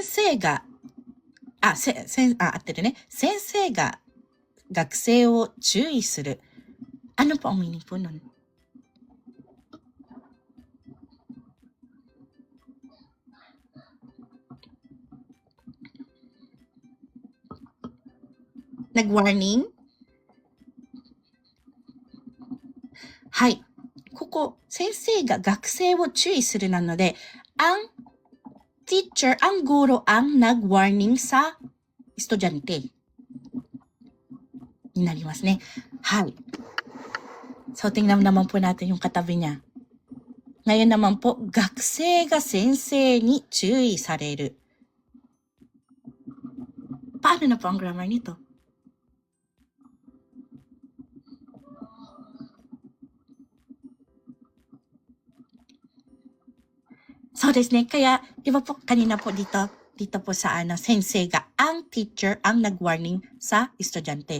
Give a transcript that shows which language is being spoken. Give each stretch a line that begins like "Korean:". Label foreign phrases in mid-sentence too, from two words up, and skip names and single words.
Japanese: 生が、合ってるね。先生が学生を注意する.
Filipino: Ano po ang meaning po nun? Nag-warning?
Japanese: はい。ここ、先生が学生を注意するなので、
Filipino: ang teacher, ang guro ang nag-warning sa estudyante.
Japanese: になりますね。
Filipino: はい。So, tingnan naman po natin yung katabi niya. Ngayon naman po,
Japanese: 学生が先生に注意される.
Filipino: Paano na po ang grammar nito?
Japanese: So ですね.
Filipino: Kaya, di ba po kanina po dito po sa
Japanese: 先生が,
Filipino: ang teacher ang nag-warning sa estudyante.